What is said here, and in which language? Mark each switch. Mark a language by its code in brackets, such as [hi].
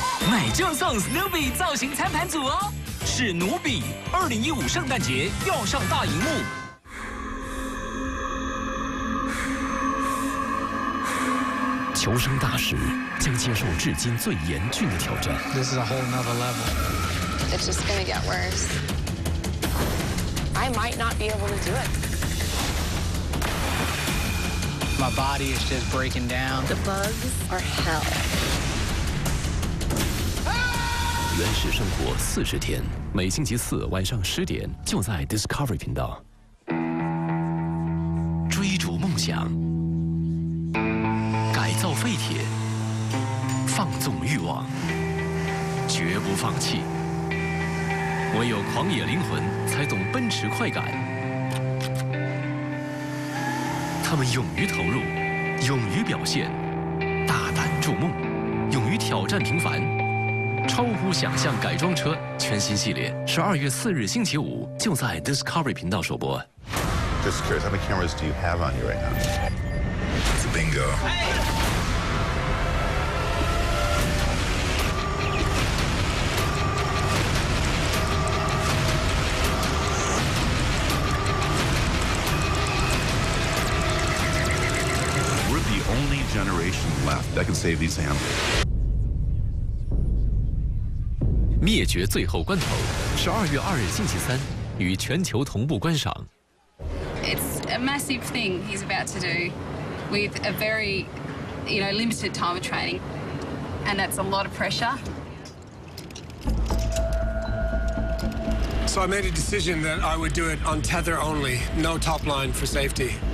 [zh] 买就送 Snoopy 造型餐盘组哦，是努比2015圣诞节要上大荧幕。求生大使将接受至今最严峻的挑战。 [en] This is a whole nother level. It's just gonna get worse. I might not be able to do it. My body is just breaking down. The bugs are hell. [zh] 原始生活40天，每星期4晚上10点，就在 Discovery 频道。追逐梦想，改造废铁，放纵欲望，绝不放弃。唯有狂野灵魂才懂奔驰快感。他们勇于投入，勇于表现，大胆筑梦，勇于挑战平凡，超乎想象改装车全新系列，12月4日星期5就在 Discovery 频道首播。 [en] Just curious, how many cameras do you have on you right now? It's a bingo. coordination left that can save these animals. [zh] 灭绝最后关头，12月2日星期三，与全球同步观赏。 [en] It's a massive thing he's about to do, with a very, limited time of training, and that's a lot of pressure. So I made a decision that I would do it on tether only, no top line for safety.